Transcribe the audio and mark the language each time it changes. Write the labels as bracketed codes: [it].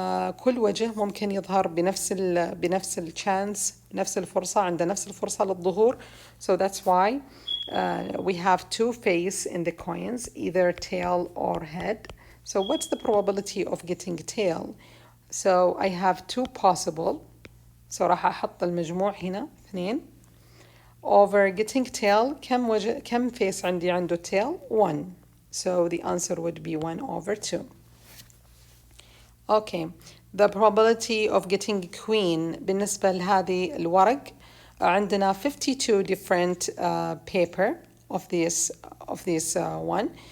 [ar] كل وجه ممكن يظهر بنفس الشانس نفس الفرصة عنده نفس الفرصة للظهور. [en] So that's why we have 2 face in the coins either tail or head. So what's the probability of getting tail? So I have 2 possible. So [ar] راح أحط المجموع هنا [en] 2 over getting tail. [ar] كم face عندي عنده tail؟ 1. [en] So the answer would be 1 over 2. The probability of getting queen [ar] بالنسبة لهذه الورق عندنا [en] 52 different paper of this one.